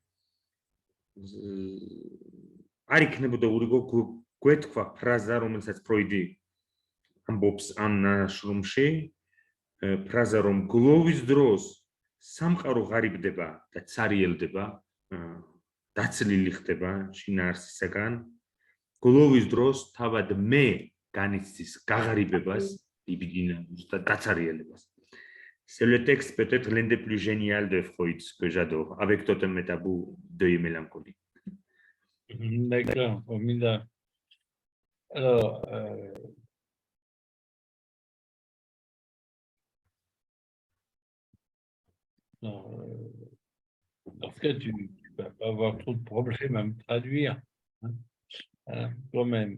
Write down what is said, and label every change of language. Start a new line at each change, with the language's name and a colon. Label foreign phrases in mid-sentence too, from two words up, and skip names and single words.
Georgian: არ იქნებოდა ურიგო გვეთქვა ფრაზა, რომელსაც ფროიდი ამბობს ამ ნაშრომში, ფრაზა რომ გლოვის დროს სამყარო ღარიბდება და ცარიელდება, დაცლილი ხდება შინაარსისაგან, გლოვის დროს თავად მე განიცდის გაღარიბებას, დიბიდინებას და დაცარიელებას.
French: C'est le texte peut-être l'un des plus génial de Freud que j'adore, avec Totem et Tabou, Deuil et Mélancolie. D'accord, formidable. Alors, dans ce cas, tu ne vas pas avoir trop de problèmes à me traduire, hein, quand même.